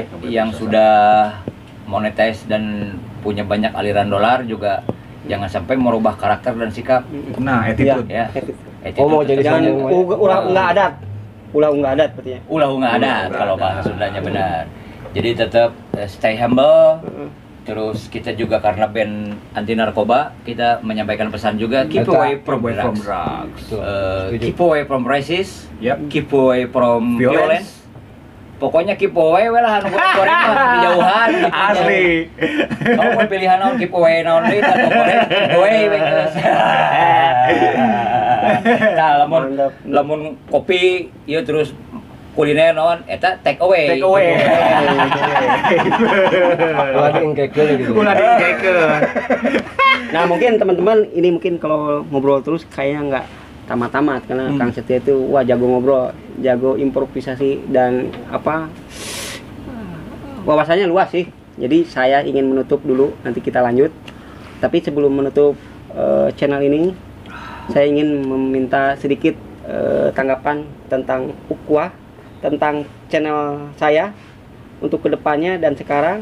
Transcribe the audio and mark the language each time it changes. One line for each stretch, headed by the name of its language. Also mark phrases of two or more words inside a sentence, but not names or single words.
Indonesian: Yang sudah monetize dan punya banyak aliran dolar juga jangan sampai merubah karakter dan sikap. Nah, attitude. Ya. Oh, mau jadi Jangan sombong.
Sundanese: ulah nggak adat. Ulah nggak adat berarti ya.
Indonesian: Ulah nggak ada kalau bahasa Sundanya benar. Jadi tetap
English: stay humble.
Indonesian: Terus kita juga karena band anti narkoba, kita menyampaikan pesan juga
English: keep away from drugs. Keep away from racist. Yep. Keep away from Violence.
Sundanese: violence. Pokoknya
English: keep away
Sundanese: we lah anu goreng mah dijauhan gitu. Asli.
Indonesian: Kamu mau
Sundanese: pilihan naon
English: keep away
Sundanese: naon deui atau goreng
English: keep away
Sundanese: we geus. Nah, lamun kopi ieu terus kuliner naon eta
English: take away. Take away.
Sundanese: Ulah diengkekeun gitu. Ulah diengkekeun.
Indonesian: Nah mungkin teman-teman ini mungkin kalau ngobrol terus kayaknya nggak tamat-tamat karena Kang Setia itu wah jago ngobrol, jago improvisasi dan apa wawasannya luas sih. Jadi saya ingin menutup dulu, nanti kita lanjut. Tapi sebelum menutup channel ini, saya ingin meminta sedikit tanggapan tentang Ukhuwah, tentang channel saya untuk kedepannya dan sekarang.